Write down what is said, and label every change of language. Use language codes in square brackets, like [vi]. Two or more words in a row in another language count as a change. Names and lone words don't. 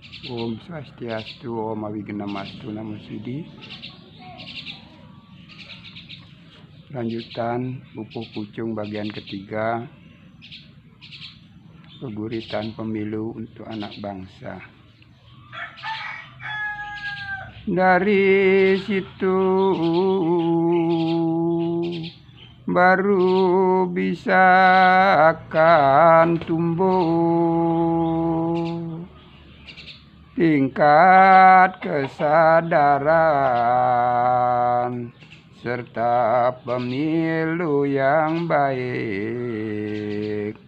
[sa] Om Swastiastu, Om Awigenamastu, Namo Sidi. [id] Lanjutan Pupuk Pucung bagian ketiga, Peguritan Pemilu untuk Anak Bangsa. Dari situ baru bisa akan tumbuh tingkat kesadaran serta pemilu yang baik.